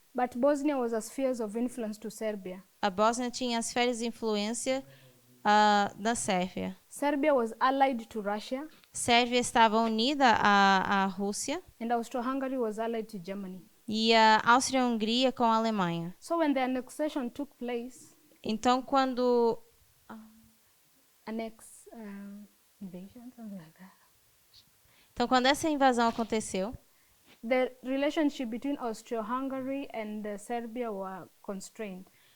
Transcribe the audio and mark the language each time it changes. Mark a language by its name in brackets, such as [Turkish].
[English] But Bosnia was a sphere of influence to Serbia. [Portuguese] a Bósnia tinha as esferas de influência da Sérvia. [English] Serbia was allied to Russia, [Portuguese] Sérvia estava unida à Rússia [English] and Austro-Hungary was allied to Germany. [Portuguese] e a Áustria-Hungria com a Alemanha. [English] So when the annexation took place, [Portuguese] Então quando [English] invasion, something like that. [Portuguese] Então, quando essa invasão aconteceu, [English] The relationship between Austro-Hungary and Serbia were constrained.